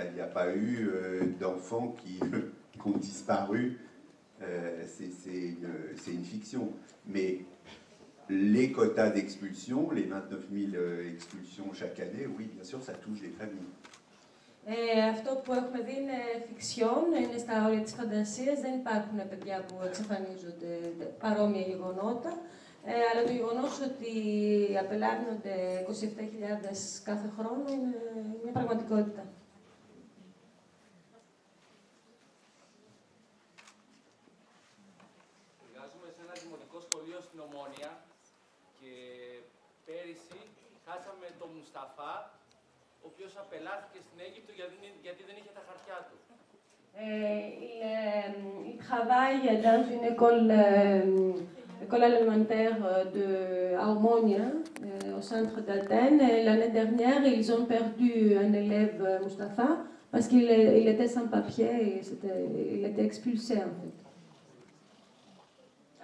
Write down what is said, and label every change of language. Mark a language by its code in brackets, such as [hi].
[fr] Il n'y a pas eu d'enfants qui ont disparu. C'est une fiction. Mais les quotas d'expulsion, les 29 000 expulsions chaque année, oui, bien sûr, ça touche les familles. [el] Αυτό που έχουμε δει είναι φιξιόν, είναι στα όρια της φαντασίας. Δεν υπάρχουν παιδιά που εξαφανίζονται παρόμοια γεγονότα. Αλλά το γεγονός ότι απελάβνονται 27.000 κάθε χρόνο είναι μια πραγματικότητα. Εργάζομαι σε ένα δημοτικό σχολείο στην Ομόνια και πέρυσι χάσαμε τον Μουσταφά, ο οποίος απελάθηκε στην Αίγυπτο γιατί δεν είχε τα χαρτιά του. [fr] Il travaille dans une école élémentaire à Omonia, au centre d'Athènes. L'année dernière, ils ont perdu un élève, Mustapha, parce qu'il était sans papier et il était expulsé en fait.